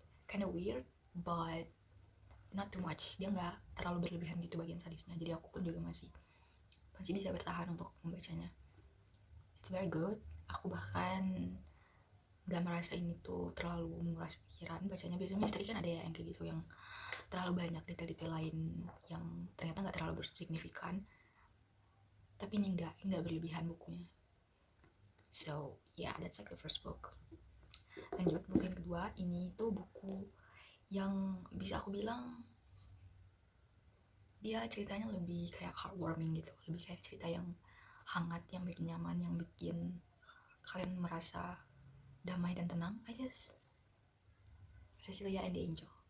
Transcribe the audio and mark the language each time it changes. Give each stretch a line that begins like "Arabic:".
English: kinda weird but not too much.
Indonesian: Dia nggak terlalu berlebihan gitu bagian sadisnya, jadi aku pun juga masih bisa bertahan untuk membacanya.
English: It's very good.
Indonesian: Aku bahkan gak merasa ini tuh terlalu menguras pikiran bacanya. Biasanya misteri kan ada ya yang kayak gitu, yang terlalu banyak detail-detail lain yang ternyata gak terlalu bersignifikan, tapi ini enggak berlebihan bukunya.
English: So yeah, that's like the first book.
Indonesian: Lanjut, buku yang kedua. Ini tuh buku yang bisa aku bilang dia ceritanya lebih kayak heartwarming gitu, lebih kayak cerita yang hangat, yang bikin nyaman, yang bikin kalian merasa damai dan tenang,
English: I guess.
Indonesian: Cecilia and the Angel.